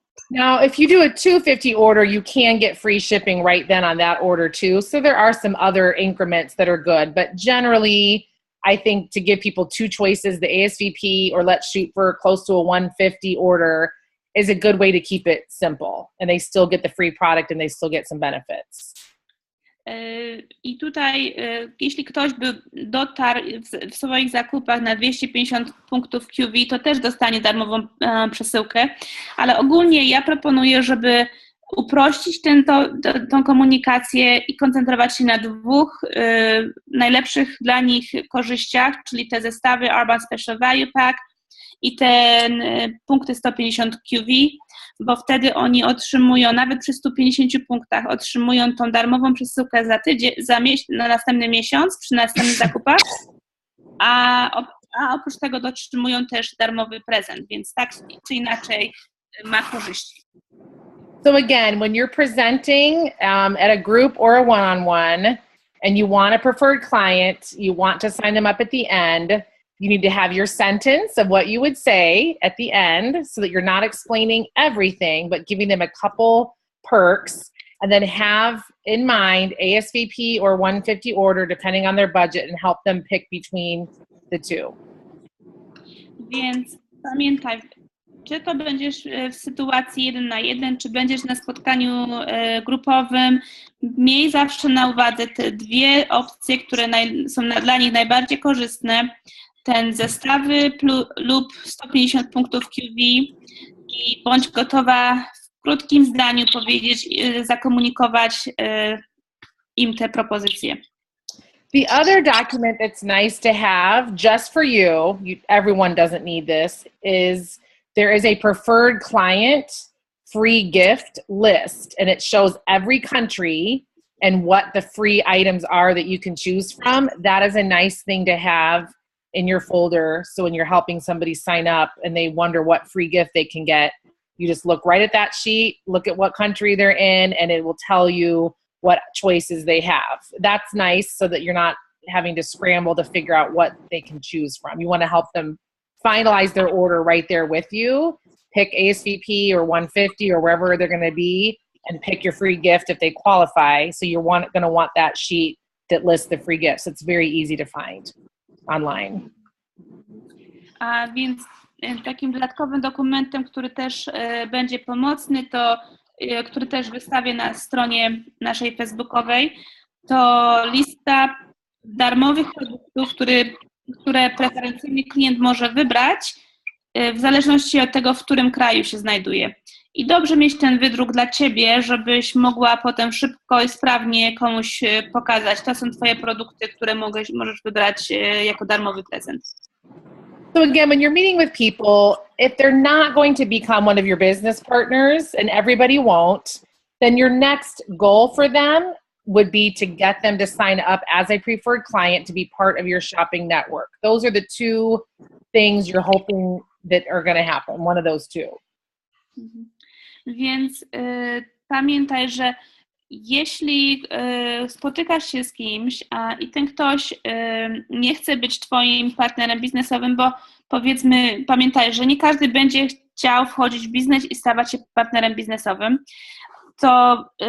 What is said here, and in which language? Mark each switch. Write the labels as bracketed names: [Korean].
[English] Now, if you do a 250 order, you can get free shipping right then on that order too. So there are some other increments that are good, but generally, I think to give people 2 choices, the ASVP or let's shoot for close to a 150 order is a good way to keep it simple. And they still get the free product and they still get some benefits. [Polish] I tutaj, jeśli ktoś by dotarł w swoich zakupach na 250 punktów QV, to też dostanie darmową przesyłkę, ale ogólnie ja proponuję, żeby uprościć tą komunikację i koncentrować się na 2 najlepszych dla nich korzyściach, czyli te zestawy Urban Special Value Pack i te punkty 150 QV, bo wtedy oni otrzymują, nawet przy 150 punktach, otrzymują tą darmową przesyłkę na następny miesiąc przy następnych zakupach, a oprócz tego otrzymują też darmowy prezent, więc tak czy inaczej ma korzyści. [English] So again, when you're presenting at a group or a one-on-one and you want a preferred client, you want to sign them up at the end, you need to have your sentence of what you would say at the end so that you're not explaining everything, but giving them a couple perks, and then have in mind ASVP or 150 order, depending on their budget, and help them pick between the 2. [Polish] Więc pamiętaj, czy to będziesz w sytuacji 1 na 1, czy będziesz na spotkaniu grupowym, miej zawsze na uwadze te 2 opcje, które są dla nich najbardziej korzystne, ten zestawy lub 150 punktów QV i bądź gotowa w krótkim zdaniu powiedzieć, zakomunikować im te propozycje. [English] The other document that's nice to have just for you, everyone doesn't need this, is there is a preferred client free gift list, and it shows every country and what the free items are that you can choose from. That is a nice thing to have in your folder. So when you're helping somebody sign up and they wonder what free gift they can get, you just look right at that sheet, look at what country they're in, and it will tell you what choices they have. That's nice so that you're not having to scramble to figure out what they can choose from. You want to help them finalize their order right there with you. Pick ASVP or 150 or wherever they're going to be and pick your free gift if they qualify. So you're going to want that sheet that lists the free gifts. It's very easy to find online. [Polish] A więc takim dodatkowym dokumentem, który też będzie pomocny, który też wystawię na stronie naszej facebookowej, to lista darmowych produktów, które preferencyjny klient może wybrać w zależności od tego, w którym kraju się znajduje. I dobrze mieć ten wydruk dla Ciebie, żebyś mogła potem szybko i sprawnie komuś pokazać. To są Twoje produkty, które możesz wybrać jako darmowy prezent. [English] So again, when you're meeting with people, if they're not going to become one of your business partners, and everybody won't, then your next goal for them would be to get them to sign up as a preferred client to be part of your shopping network. Those are the two things you're hoping that are going to happen, one of those two. [Polish] Więc pamiętaj, że jeśli spotykasz się z kimś i ten ktoś nie chce być Twoim partnerem biznesowym, bo powiedzmy, pamiętaj, że nie każdy będzie chciał wchodzić w biznes i stawać się partnerem biznesowym, to